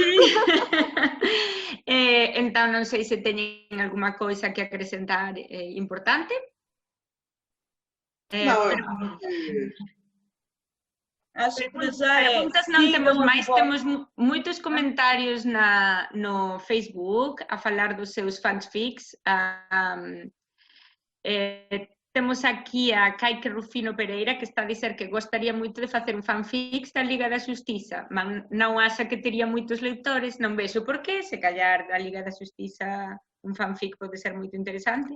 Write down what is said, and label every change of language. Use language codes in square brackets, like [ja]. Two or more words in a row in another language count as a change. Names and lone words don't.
[gl] Então, não sei se teñen alguma coisa que acrescentar importante. [pt] Não, Acho que já perguntas não temos mais, temos muitos comentários no Facebook a falar dos seus fanfics. [gl] Temos aquí a Caique Rufino Pereira, que está a dizer que gostaría moito de facer un fanfic da Liga da Xustiza, mas non acha que tería moitos leitores, non vexo por qué, se callar da Liga da Xustiza un fanfic pode ser moito interesante.